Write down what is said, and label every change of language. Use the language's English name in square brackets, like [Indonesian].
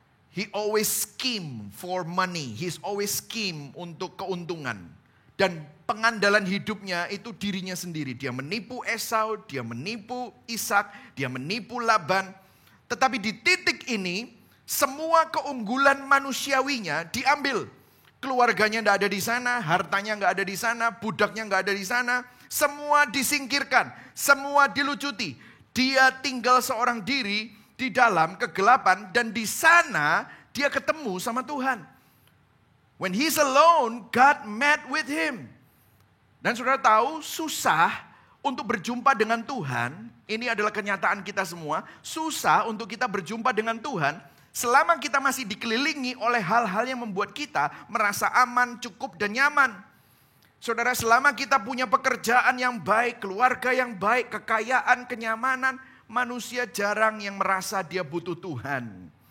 [English] He always scheme for money. He's always scheme [Indonesian] untuk keuntungan. Dan pengandalan hidupnya itu dirinya sendiri. Dia menipu Esau, dia menipu Ishak, dia menipu Laban. Tetapi di titik ini, semua keunggulan manusiawinya diambil. Keluarganya tidak ada di sana, hartanya nggak ada di sana, budaknya nggak ada di sana. Semua disingkirkan, semua dilucuti. Dia tinggal seorang diri di dalam kegelapan dan di sana dia ketemu sama Tuhan. [English] When he's alone, God met with him. [Indonesian] Dan saudara tahu susah untuk berjumpa dengan Tuhan. Ini adalah kenyataan kita semua. Susah untuk kita berjumpa dengan Tuhan selama kita masih dikelilingi oleh hal-hal yang membuat kita merasa aman, cukup dan nyaman. Saudara, selama kita punya pekerjaan yang baik, keluarga yang baik, kekayaan, kenyamanan, manusia jarang yang merasa dia butuh Tuhan.